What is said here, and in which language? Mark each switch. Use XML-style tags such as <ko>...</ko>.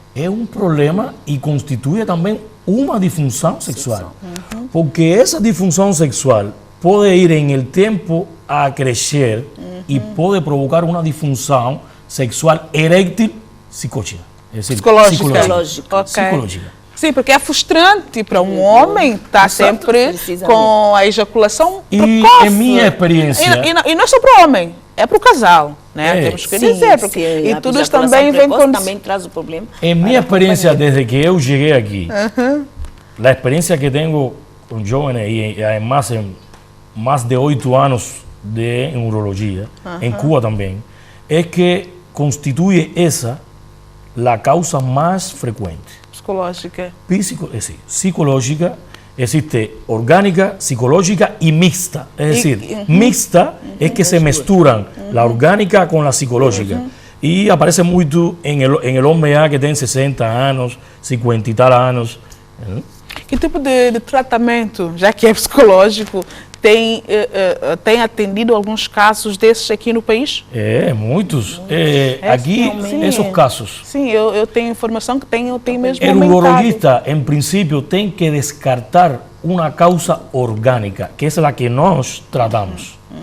<es>Es un problema y constituye también una disfunción sexual. Porque esa disfunción sexual puede ir en el tiempo a crecer y puede provocar una disfunción sexual eréctil psicótica. Es decir, Psicológica. Ok. psicológica.</es> <pt>Sim, porque é frustrante para um homem estar sempre com a ejaculação precoce. Em minha experiência... E não é só para o homem, é para o casal, né? Temos que dizer. Porque, sim, e tudo isso também vem com... também traz o problema.</pt> <es>En mi experiencia, desde que yo llegué aquí, la experiencia que tengo con jóvenes y además en más de 8 años de urología, en Cuba también, es que constituye esa la causa más frecuente. Psicológica. Psicológica, existe orgánica, psicológica y mixta. Es decir, mixta es que se mezclan la orgánica con la psicológica. Y aparece mucho en el hombre ya que tiene 60 años, 50 y tal años.</es> <pt>Que tipo de tratamento, já que é psicológico, tem atendido alguns casos desses aqui no país? Muitos. Aqui, esses casos. Sim, eu tenho informação que tem mesmo</pt> <es>El</es> <pt>aumentado.</pt> <es>urologista, en principio,</es> <pt>tem que</pt> <es>descartar una causa orgánica, que es la que</es> <pt>nós</pt> <es>tratamos.</es>